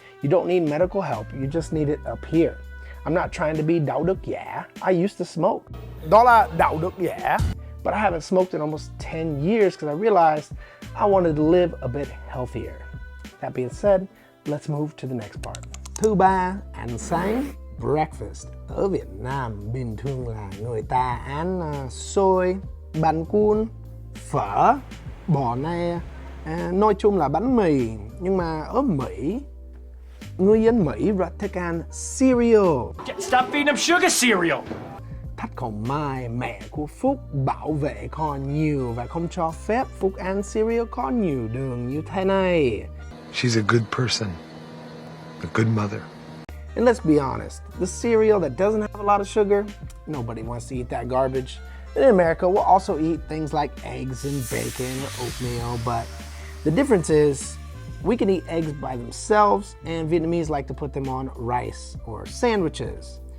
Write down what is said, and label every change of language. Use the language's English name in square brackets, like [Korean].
[English] You don't need medical help, you just need it up here. I'm not trying to be [Vietnamese] đạo đức giả. [English] I used to smoke. [Vietnamese] Đó là đạo đức giả. [English] But I haven't smoked in almost 10 years because I realized I wanted to live a bit healthier. That being said, let's move to the next part. [Vietnamese] Thứ ba, ăn sáng, breakfast. Ở Việt Nam, bình thường là người ta ăn xôi, bánh cuốn, phở, bò ne, nói chung là bánh mì. Nhưng mà ở Mỹ, người dân Mỹ rất thích ăn cereal. [English] Stop feeding them sugar cereal. Thách [Vietnamese] còn Mai, mẹ của Phúc, bảo vệ con nhiều và không cho phép Phúc ăn cereal có nhiều đường như thế này. [English] She's a good person, a good mother. And let's be honest, the cereal that doesn't have a lot of sugar, nobody wants to eat that garbage. And in America, we'll also eat things like eggs and bacon or oatmeal, but the difference is we can eat eggs by themselves, and Vietnamese like to put them on rice or sandwiches.